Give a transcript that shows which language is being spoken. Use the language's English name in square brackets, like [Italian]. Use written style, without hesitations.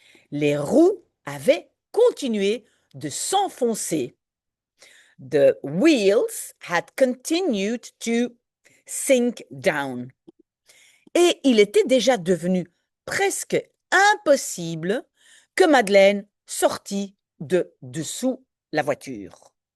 [French] Les roues avaient continué de s'enfoncer. [English] The wheels had continued to sink down. [French] Et il était déjà devenu presque impossible que Madeleine sortît de dessous la voiture.